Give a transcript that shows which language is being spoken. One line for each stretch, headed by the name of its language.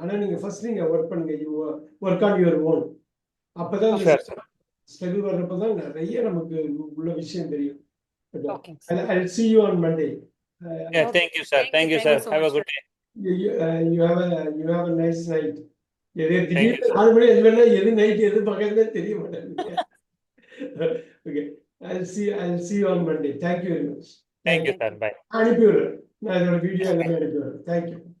Tamil: ஆனா நீங்க ஃபர்ஸ்ட் நீங்க ஒர்க் பண்ணுங்க,
English: You work on your own.
Tamil: அப்பதான் ஸ்ட்ரகிள் வர்றப்பதான் நிறைய நமக்கு உள்ள விஷயம் தெரியும். ஓகேங்க sir.
English: I'll see you on Monday. Thank you, sir. Thank you, sir. Have a good day. You have a nice night.
Tamil: திடீர்னு 4 மணி எது நைட் எது பகல்னே தெரிய மாட்டேங்குது.
English: Okay, I'll see you on Monday. Thank you very much. Thank you, sir. Bye.
Tamil: அனுப்பி விடுறேன், நான் இதோட video எல்லாமே அனுப்பி விடுறேன்.
English: Thank you.